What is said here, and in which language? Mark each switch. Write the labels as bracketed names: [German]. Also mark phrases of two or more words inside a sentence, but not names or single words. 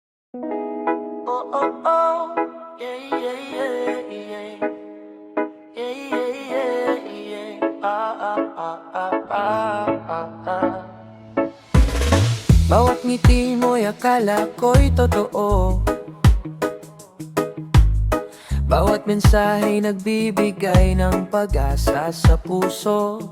[English] Oh, oh, oh, yeah, yeah, yeah, yeah. Yeah, yeah, yeah, yeah. [Filipino] Bawat ngiti mo'y akala ko'y totoo. Bawat mensahe nagbibigay ng pag-asa sa puso.